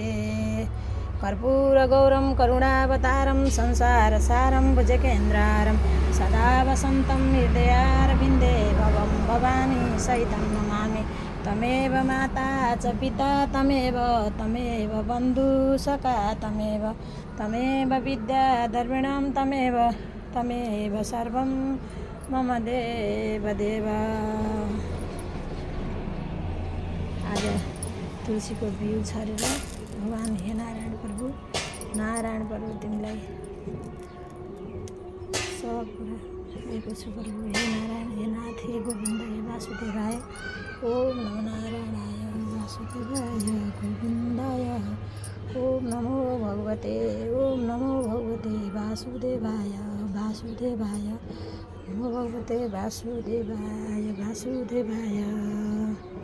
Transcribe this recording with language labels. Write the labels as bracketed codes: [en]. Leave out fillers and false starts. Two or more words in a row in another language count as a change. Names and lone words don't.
[sa] कर्पूरगौरं करुणावतारं संसारसारं भुजगेन्द्रारं सदा वसन्तं हृदयारविन्दे भवं भवानी सहितं नमामि। तमेव माता च पिता तमेव बन्धु सखा तमेव विद्या द्रविणं तमेव सर्वं मम देव। [ne] आज तुलसीको बिउ छरेर भगवान हे नारायण प्रभु तिमीलाई सब कुरा दिएको छु प्रभु। [sa] हे नारायण, हे नाथ, हे गोविन्द, हे वासुदेवाय। ओम नमो नारायणाय वासुदेवाय गोविन्दाय। ओम नमो भगवते वासुदेवाय नमो भगवते वासुदेवाय।